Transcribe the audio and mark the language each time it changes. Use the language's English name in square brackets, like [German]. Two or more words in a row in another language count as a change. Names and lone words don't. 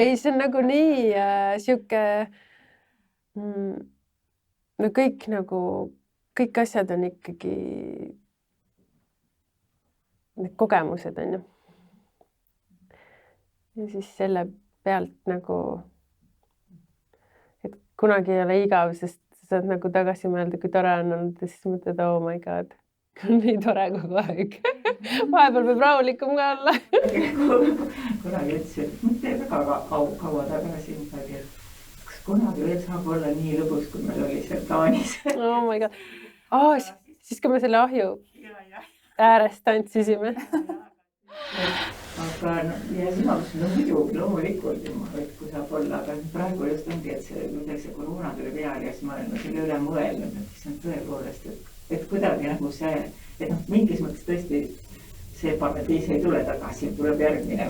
[Estonian] Ei, see on nagu nii sihuke, no kõik asjad on ikkagi need kogemused on ju. Ja siis selle pealt nagu, et kunagi ei ole igav, sest sa saad nagu tagasi mõelda, kui tore on olnud ja siis mõtled, [English] oh my god, [Estonian] nii tore kogu aeg. Vahepeal võib rahulikum ka olla. Kunagi ütlesin, mõtle väga kaua tagasi midagi, et kas kunagi veel saab olla nii lõbus, kui meil oli seal Taanis. [English] Oh my god. [Estonian] Siis kui me selle ahju äärest tantsisime. Aga ja sina muidugi loomulikult, et kui saab olla, aga praegu just ongi, et see koroona tuli peale ja siis ma olen selle üle mõelnud, et see on tõepoolest, et kuidagi nagu see, et mingis mõttes tõesti see paradiis ei tule tagasi, tuleb järgmine.